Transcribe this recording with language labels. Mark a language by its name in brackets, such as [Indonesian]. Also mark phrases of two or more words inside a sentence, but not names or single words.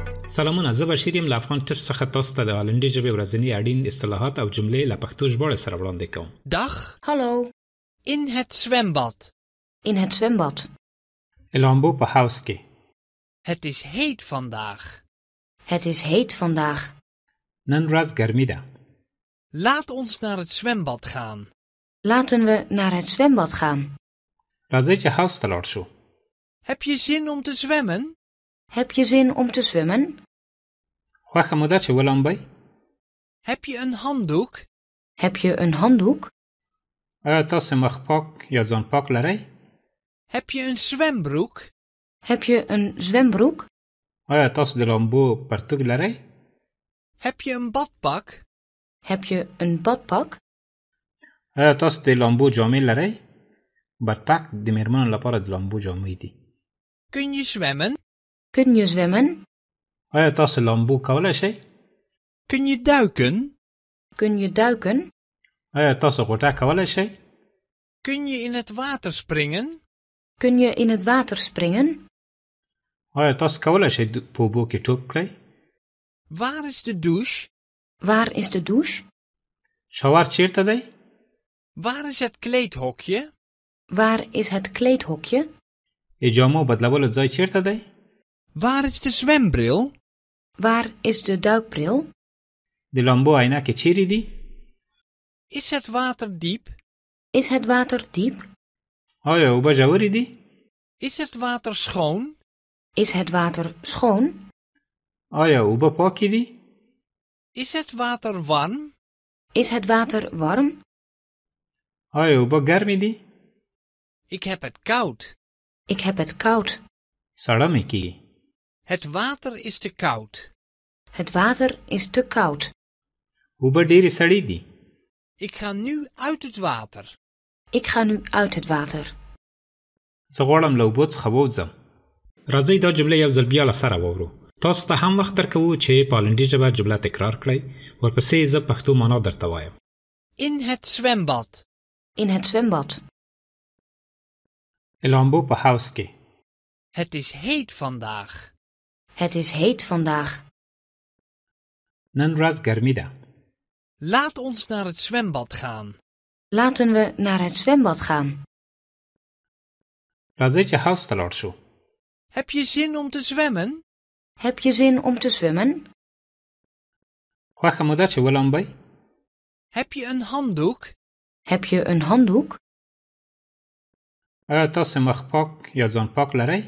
[Pashto] سلامونه، زه بشیر یم له افغان ټیپس څخه تاسو ته د هالندي ژبې ورځني اړین اصطلاحات او جملې له پښتو ژباړې سره وړاندې کوم. [Dutch] Dag, Hallo, in het zwembad. in het zwembad. [Pashto] لامبو په حوض کې. [Dutch] Het is heet vandaag. Het is heet vandaag. [Pashto] نن ورځ ګرمي ده. [Dutch] Laat ons naar het zwembad gaan. Laten we naar het zwembad gaan. [Pashto] راځئ چې حوض ته لاړ شو. [Dutch] Heb je zin om te zwemmen? Heb je zin om te zwemmen? [Pashto] خوښه مو ده چې ولامبئ؟ [Dutch] Heb je een handdoek? Heb je een handdoek? [Pashto] آیا تاسو مخ پاک یا ځان پاک لرئ؟ [Dutch] Heb je een zwembroek? Heb je een zwembroek? [Pashto] آیا تاسو د لامبو پرتوګ لرئ؟ [Dutch] Heb je een badpak? Heb je een badpak? [Pashto] آیا تاسو د لامبو جامې لرئ؟ بدپک د میرمنو لپاره د لامبو جامې دي. [Dutch] Kun je zwemmen? Kun je zwemmen? [Pashto] آیا تاسو لامبو کولی شئ؟ [Dutch] Kun je duiken? Kun je duiken? [Pashto] آیا تاسو غوټه کولی شئ؟ [Dutch] Kun je in het water springen? Kun je in het water springen? [Pashto] آیا تاسو کولی شئ په اوبو کې ټوپ کړئ؟ [Dutch] Waar is de douche? Waar is de douche? [Pashto] شاور چیرته دی؟ [Dutch] Waar is het kleedhokje? Waar is het kleedhokje? [Pashto] د جامو بدلولو ځای چیرته دی؟ [Dutch] Waar is de zwembril? Waar is de duikbril? [Pashto] د لامبو عینکې چیرې دي؟ [Dutch] Is het water diep? Is het water diep? [Pashto] آیا اوبه ژورې دي؟ [Dutch] Is het water schoon? Is het water schoon? [Pashto] آیا اوبه پاکې دي؟ [Dutch] Is het water warm? Is het water warm? [Pashto] آیا اوبه ګرمې دي؟ [Dutch] Ik heb het koud. Ik heb het koud. [Pashto] سړه مې کېږي. [Dutch] Het water is te koud. Het water is te koud. [Pashto] اوبه ډېرې سړې دي. [Dutch] Ik ga nu uit het water. Ik ga nu uit het water. [Pashto] زه غواړم له اوبو څخه ووځم. راځئ دا جمله یو ځل بیا له سره واورو. تاسو ته هم وخت درکوو چې په هالندي ژبه جمله تکرار کړئ. ورپسې زه پښتو معنا درته وایم. [Dutch] In het zwembad. In het zwembad. [Pashto] لامبو په حوض کې. [Dutch] Het is heet vandaag. Het is heet vandaag. [Pashto] نن ورځ ګرمي ده. [Dutch] Laat ons naar het zwembad gaan. Laten we naar het zwembad gaan. [Pashto] راځئ چې حوض ته لاړ شو. [Dutch] Heb je zin om te zwemmen? Heb je zin om te zwemmen? [Pashto] خوښه مو ده چې ولامبئ؟ [Dutch] Heb je een handdoek? Heb je een handdoek? [Pashto] آیا تاسو مخ پاک یا ځان پاک لرئ؟